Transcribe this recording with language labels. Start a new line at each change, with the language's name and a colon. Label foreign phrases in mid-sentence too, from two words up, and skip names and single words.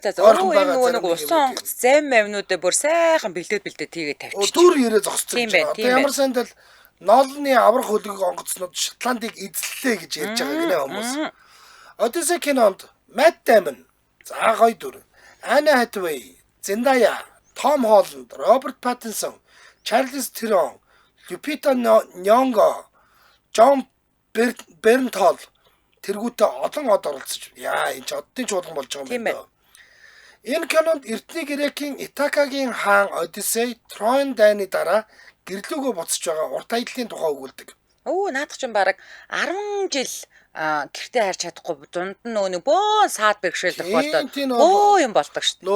Mongolian: энэ нөгөө усан онгоц зам мавнуудаа бүр сайхан бэлдээд тэгээд тавьчих. Дүр ирээ зогсцсон гэж байна. Одоо ямар сандал Нолны аврах хөлөг онгоцнууд Шотландыг эзэллээ гэж ярьж байгаа гинэ хүмүүс. Одиссей кинонд Matt Damon, за гоё дүр. Anne Hathaway, Zendaya, Tom Holland, Robert Pattinson, Charlize Theron, Lupita Nyong'o, John Bernthal тэргүүтээ олон од оролцож. Яа энэ ч оддын чуулган болж байгаа юм байна. Энэ кинонд Эртний Грекийн Итакагийн хаан Одиссей Троен дайны дараа гэрлүүгөө буцаж байгаа урт аяллаа тухай өгүүлдэг. Наадах чинь бараг 10 жил гэртээ харж чадахгүй дунд нь нөгөө бөөн саад бэрхшээлдэх болоод юм болдог шүү дээ.